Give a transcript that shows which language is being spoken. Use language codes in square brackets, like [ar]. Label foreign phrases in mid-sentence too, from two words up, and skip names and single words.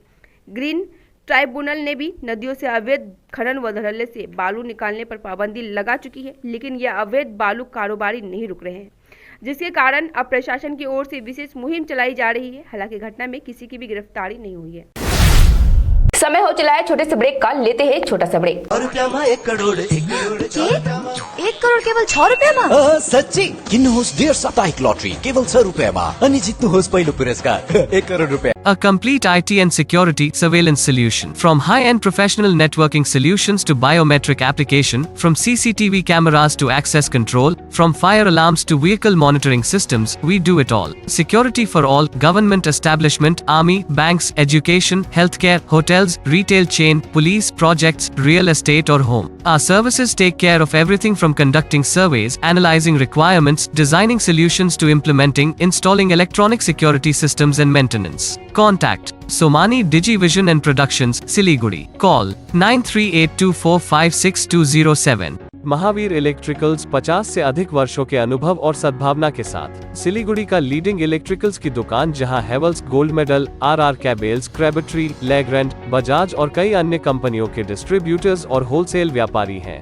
[hi] ग्रीन ट्राइब्यूनल ने भी नदियों से अवैध खनन व धड़ल्ले से बालू निकालने पर पाबंदी लगा चुकी है, लेकिन यह अवैध बालू कारोबारी नहीं रुक रहे हैं, जिसके कारण अब प्रशासन की ओर से विशेष मुहिम चलाई जा रही है। हालांकि घटना में किसी की भी गिरफ्तारी नहीं हुई है। समय हो चला है छोटे से ब्रेक का, लेते हैं छोटा सा ब्रेक। [ne] 1 करोड़ एक करोड़ केवल 6 रुपियाँमा? सच्ची किन्नुहोस् डेढ साप्ताहिक लटरी केवल 6 रुपियाँमा अनि जित्नुहोस् पहिलो पुरस्कार 1 करोड़ रुपियाँ। [en] A complete IT and security surveillance solution. From high-end professional networking solutions to biometric application, from CCTV cameras to access control, from fire alarms to vehicle monitoring systems, we do it all. Security for all, government establishment, army, banks, education, healthcare, hotels, retail chain, police, projects, real estate or home. Our services take care of everything from conducting surveys, analyzing requirements, designing solutions to implementing, installing electronic security systems and maintenance. Contact Somani Digivision and Productions, Siliguri. Call 9382456207. [hi] महावीर इलेक्ट्रिकल्स 50 से अधिक वर्षों के अनुभव और सद्भावना के साथ सिलीगुड़ी का [en] leading electricals [hi] की दुकान, जहां हेवल्स, गोल्ड मेडल, आरआर कैबल्स, क्रेबट्री, लेग्रैंड, बजाज और कई अन्य कंपनियों के डिस्ट्रीब्यूटर्स और होलसेल व्यापारी हैं।